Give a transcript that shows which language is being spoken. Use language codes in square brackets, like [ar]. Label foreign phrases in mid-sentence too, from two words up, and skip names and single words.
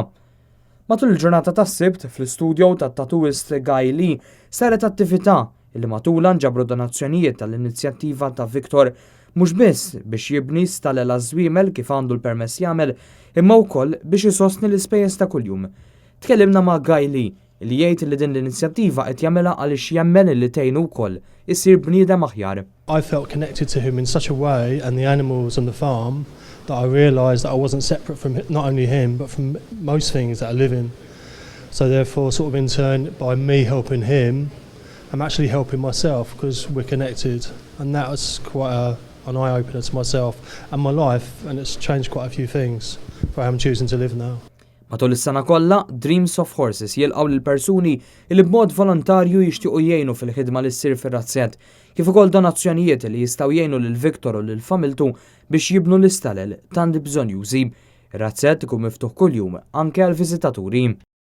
[mt] Matul il-ġurnata tas-Sibt fl-istudju tat-tatuist Guy Lee saret attività illi matula nġabru donazzjonijiet tal-inizjattiva ta' Victor mhux biss biex jibni stalel żwiemel kif għandu l-permess jagħmel imma wkoll biex isostni l-ispejjeż ta' kuljum. Tkellimna ma' Guy Lee li jgħid li din l-inizjattiva qed jagħmilha għaliex jemmen li tgħinu wkoll isir bniedem aħjar. [en] I felt connected to him in such a way and the animals on the farm that I realised that I wasn't separate from not only him but from most things that are living. So therefore sort of in turn by me helping him I'm actually helping myself because we're connected, and that was quite an eye-opener to myself and my life, and it's changed quite a few things for how I'm choosing to live now. [mt] Matul is-sena kollha, Dreams of Horses jilqgħu lil persuni li b'mod volontarju jixtiequ jgħinu fil-ħidma li ssir fir-razzett, kif ukoll donazzjonijiet li jistgħu jgħinu lil Victor u lil familtu biex jibnu l-istalel tant bżonjużi. Ir-razzett ikun miftuħ kuljum anke għall-viżitaturi.